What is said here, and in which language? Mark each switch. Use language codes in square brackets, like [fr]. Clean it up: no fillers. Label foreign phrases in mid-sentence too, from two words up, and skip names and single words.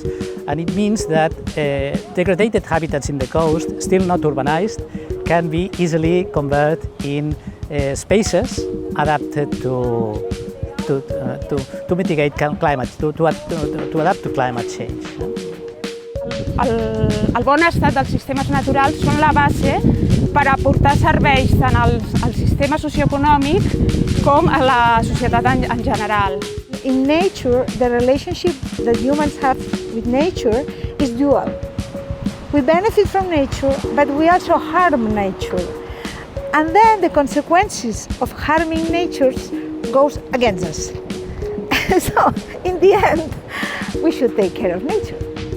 [en] And it means that degraded habitats in the coast, still not urbanized, can be easily converted in spaces adapted to mitigate climate, to adapt to climate change. [ca] El bon estat dels sistemes naturals són la base per aportar serveis tant al sistema socioeconòmic com a la societat en general. [en] In nature, the relationship that humans have with nature is dual. We benefit from nature, but we also harm nature. And then the consequences of harming nature goes against us. So, in the end, we should take care of nature.